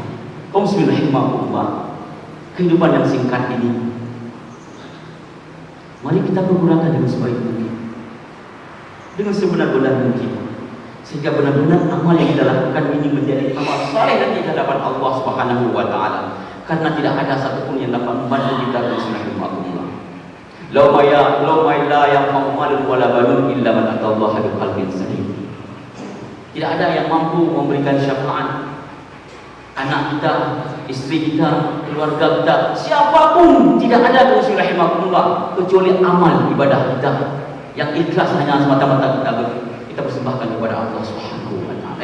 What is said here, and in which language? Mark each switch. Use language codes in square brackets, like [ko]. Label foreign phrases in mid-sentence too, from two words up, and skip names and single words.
[id] Kaum rahimahullah, kehidupan yang singkat ini mari kita menggunakan dengan sebaik mungkin, dengan sebenar-benar mungkin, sehingga benar-benar amal yang kita lakukan ini menjadi amal saleh nanti di hadapan Allah [ar] سبحانه وتعالى. [id] Karena tidak ada satupun yang dapat membantu kita dengan rahimahullah. [ar] لا لا ينفع مال ولا بنون إلا من أتى الله بقلب سليم. [id] Tidak ada yang mampu memberikan syafaat anak kita, istri kita, keluarga kita, siapapun tidak ada usul rahimahullah kecuali amal ibadah kita yang ikhlas hanya semata-mata kita persembahkan kepada Allah [ar] سبحانه وتعالى.